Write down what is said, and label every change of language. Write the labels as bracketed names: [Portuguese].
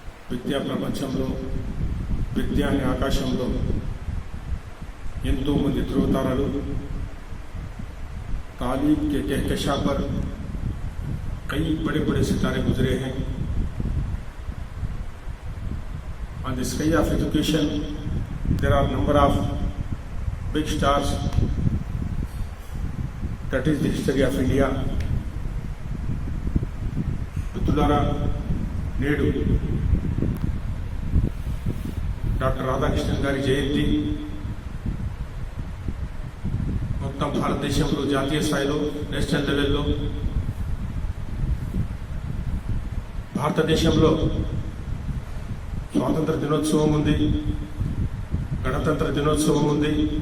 [Telugu] విద్యా ప్రపంచంలో విద్యా అనే ఆకాశంలో ఎంతోమంది ధ్రువతారలు [Hindi] तालीम के कहकशा पर कई बड़े बड़े सितारे गुजरे हैं। [English] On the sky of education there are number of big stars. That is the history of India. [Telugu] మిత్రులారా, నేడు డాక్టర్ రాధాకృష్ణన్ గారి జయంతి మొత్తం భారతదేశంలో జాతీయ స్థాయిలో [English] national లెవెల్లో [Telugu] భారతదేశంలో స్వాతంత్ర దినోత్సవం ఉంది, గణతంత్ర దినోత్సవం ఉంది.